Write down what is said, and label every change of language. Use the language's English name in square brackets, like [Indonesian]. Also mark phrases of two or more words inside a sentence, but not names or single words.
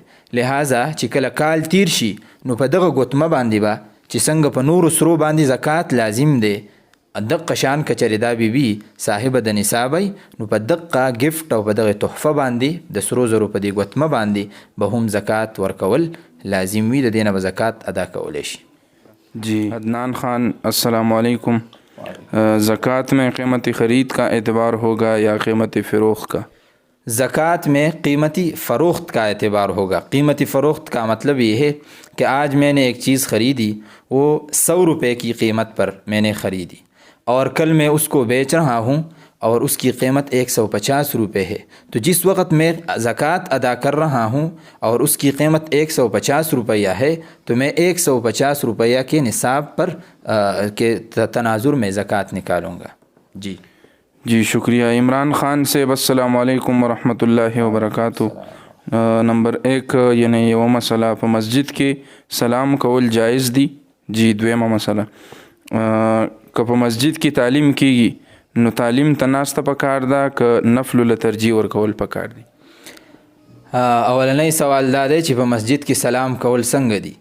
[Pashto] لہذا چې کله کال تیر شي نو په دغه ګوتمه باندې به چې څنګه په نورو سرو باندې زکات لازم دی، دقه شان که چېرې دا بیبي صاحبه د نصاب وي نو په دقه ګفټ او په دغه تحفه باندې د سرو زرو په دې ګوتمه باندې به هم زکات ورکول لازم وي، د دې نه به زکات ادا کولی شي. جی عدنان خان [Arabic] السلام علیکم. [Urdu] زکات میں قیمتی خرید کا اعتبار ہوگا یا قیمتی فروخت کا؟ زکات میں قیمتی فروخت کا اعتبار ہوگا. قیمتی فروخت کا مطلب یہ ہے کہ آج میں نے ایک چیز خریدی، وہ 100 روپے کی قیمت پر میں نے خریدی اور کل میں اس کو بیچ رہا ہوں اور اس کی قیمت 150 روپے ہے، تو جس وقت میں زکوٰۃ ادا کر رہا ہوں اور اس کی قیمت 150 روپیہ ہے تو میں 150 روپیہ کے نصاب پر کے تناظر میں زکوٰۃ نکالوں گا. جی شکریہ. عمران خان سے [Arabic] السلام علیکم ورحمۃ اللہ وبرکاتہ. [Pashto] نمبر 1 یعنی یو مسله په مسجد کې سلام کول جایز دی؟ جی دویمه مسله که په مسجد کې تعلیم کیږي نو تعلیم ته ناسته پکار ده که نفل له ترجیح ورکول پکار دي؟ اولنی سوال دا دی چې په مسجد کې سلام کول څنګه دي.